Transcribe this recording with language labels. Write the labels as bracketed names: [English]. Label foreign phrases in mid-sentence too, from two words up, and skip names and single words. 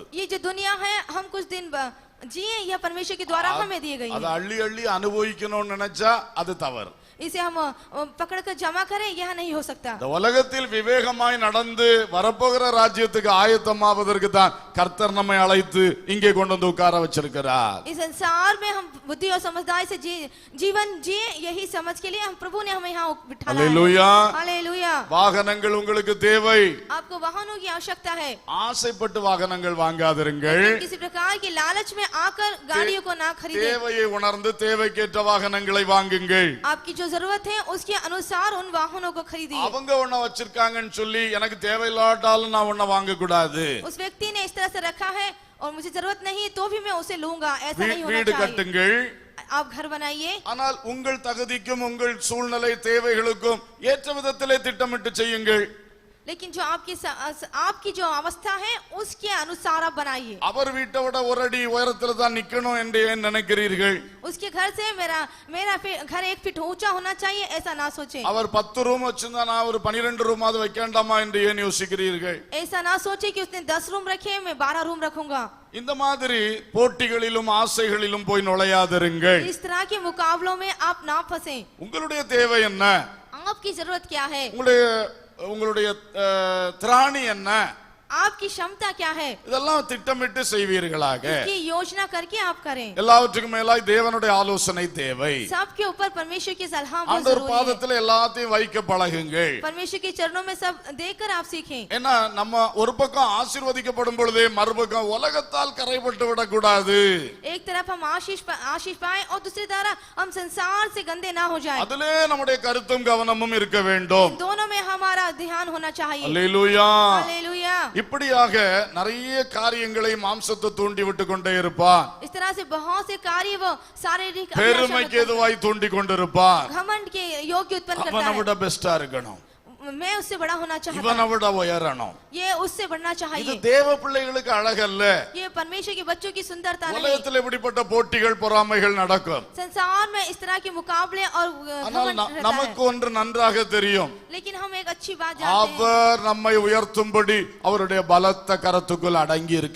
[Hindi] ये जो दुनिया है हम कुछ दिन जिए यह परमेश्वर के द्वारा हमें दिए गई [Tamil] அதை [Hindi] है। [Tamil] அள்ளி அள்ளி அனுபவிக்கணும்னு நினைச்சா அது தவறு. [Hindi] इसे हम पकड़कर जमा करें यह नहीं हो सकता। [Tamil] இந்த உலகத்தில் விவேகமாய் நடந்து வரப்போகிற ராஜ்யத்துக்கு ஆயத்தமாவதற்கு தான் கர்த்தர் நம்மை அழைத்து இங்கே கொண்டு வந்து உட்கார வச்சிருக்கிறார். [Hindi] इस संसार में हम बुद्धि और समझदारी से जीवन जिए यही समझ के लिए हम प्रभु ने हमें यहाँ बिठाया है। [Tamil] அல்லேலூயா. [Hindi] हालेलुया। [Tamil] வாகனங்கள் உங்களுக்கு தேவை, [Hindi] आपको वाहनों की आवश्यकता है। [Tamil] ஆசைப்பட்டு வாகனங்கள் வாங்காதிருங்கள். [Hindi] किसी प्रकार की लालच में आकर गाड़ियों को ना खरीदें। [Tamil] தேவையை உணர்ந்து தேவைக்கேற்ற வாகனங்களை வாங்குங்கள். [Hindi] आपकी जो जरूरत है उसके अनुसार उन वाहनों को खरीदिए। [Tamil] அவங்க ஒண்ண வச்சிருக்காங்கன்னு சொல்லி எனக்கு தேவையில்லாட்டாலும் நான் ஒண்ண வாங்க கூடாது. [Hindi] उस व्यक्ति ने इस तरह से रखा है और मुझे जरूरत नहीं है तो भी मैं उसे लूंगा, ऐसा नहीं होना [Tamil] வீடு [Hindi] चाहिए। [Tamil] கட்டுங்கள், [Hindi] आप घर बनाइए, [Tamil] ஆனால் உங்கள் தகுதிக்கும் உங்கள் சூழ்நிலை தேவைகளுக்கும் ஏற்ற விதத்திலே திட்டமிட்டு செய்யுங்கள். [Hindi] लेकिन जो आपकी जो अवस्था है उसके अनुसार आप बनाइए। [Tamil] அவர் வீட்டை விட ஒரு அடி உயரத்துல தான் நிக்கணும் என்று ஏன் நினைக்கிறீர்கள்? [Hindi] उसके घर से मेरा घर 1 फीट ऊंचा होना चाहिए ऐसा ना सोचें। [Tamil] அவர் 10 ரூம் வச்சிருந்தா நான் ஒரு 12 ரூமாவது வைக்கண்டாமா என்று ஏன் யோசிக்கிறீர்கள்? [Hindi] ऐसा ना सोचे कि उसने 10 रूम रखे मैं 12 रूम रखूंगा। [Tamil] இந்த மாதிரி போட்டிகளிலும் ஆசைகளிலும் போய் நுழையாதிருங்கள். [Hindi] इस तरह के मुकाबलों में आप ना फंसें। [Tamil] உங்களுடைய தேவை என்ன? [Hindi] आपकी जरूरत क्या है? [Tamil] உங்களுடைய திராணி என்ன? [Hindi] आपकी क्षमता क्या है? [Tamil] இதெல்லாம் திட்டமிட்டு செய்வீர்களாக. [Hindi] इसकी योजना करके आप करें। [Tamil] எல்லாவற்றுக்கும் மேலாய் தேவனுடைய ஆலோசனை தேவை. [Hindi] सबके ऊपर परमेश्वर की सलाह बहुत [Tamil] ஆண்டவர் [Hindi] जरूरी है। [Tamil] பாதத்துல எல்லாத்தையும் வைக்க பழகுங்கள். [Hindi] परमेश्वर के चरणों में सब देखकर आप सीखें। [Tamil] ஏன்னா நம்ம ஒரு பக்கம் ஆசீர்வதிக்கப்படும் பொழுதே மறுபக்கம் உலகத்தால் கரைப்பட்டு விடக்கூடாது. [Hindi] एक तरफ हम आशीष पाएं और दूसरी तरफ हम संसार से गंदे ना हो जाएं। [Tamil] அதிலே நம்முடைய கருத்தும் கவனமும் இருக்க வேண்டும். [Hindi] दोनों में हमारा ध्यान होना चाहिए। [Tamil] அல்லேலூயா. [Hindi] हालेलुया। [Tamil] இப்படியாக நிறைய காரியங்களை மாம்சத்தை தூண்டி விட்டு கொண்டே இருப்பான். [Hindi] इस तरह से बहुत से कार्य वो शारीरिक [Tamil] பெருமைக்கு எதுவாய் தூண்டி கொண்டிருப்பான். [Hindi] घमंड के योग्य उत्पन्न करता [Tamil] அவனை [Hindi] है। [Tamil] விட பெஸ்டா இருக்கணும், [Hindi] मैं उससे बड़ा होना चाहता [Tamil] இவனை [Hindi] हूं, [Tamil] விட உயரணும். [Hindi] ये उससे बढ़ना [Tamil] இது [Hindi] चाहिए। [Tamil] தேவ பிள்ளைகளுக்கு அழகல்ல. [Hindi] ये परमेश्वर के बच्चों की सुंदरता नहीं। [Tamil] உலகத்தில் இப்படிப்பட்ட போட்டிகள் பொறாமைகள் நடக்கும். [Hindi] संसार में इस तरह के मुकाबले और [Tamil] ஆனால் [Hindi] घमंड रहता [Tamil] நமக்கு [Hindi] है। [Tamil] ஒன்று நன்றாக தெரியும், [Hindi] लेकिन हम एक अच्छी बात जानते हैं, [Tamil] அவர் நம்மை உயர்த்தும்படி அவருடைய பலத்த கரத்துக்குள் அடங்கி இருக்க